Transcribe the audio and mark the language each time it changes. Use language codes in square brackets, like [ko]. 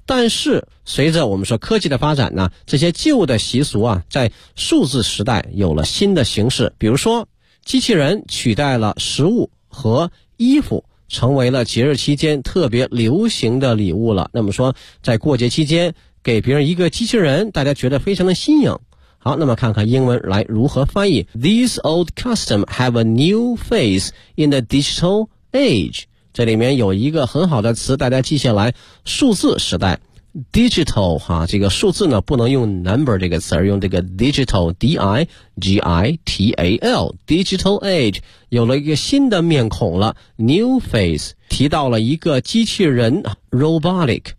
[zh] 但是随着我们说科技的发展呢这些旧的习俗啊在数字时代有了新的形式。比如说机器人取代了食物和衣服成为了节日期间特别流行的礼物了。那么说在过节期间给别人一个机器人大家觉得非常的新颖。好那么看看英文来如何翻译。 [en] These old customs have a new face in the digital age. [zh] 这里面有一个很好的词大家记下来数字时代。 Digital, 哈、啊、这个数字呢不能用 number 这个词而用这个 digital,digital, digital age, 有了一个新的面孔了 , [en] new face, [zh] 提到了一个机器人 ,robotic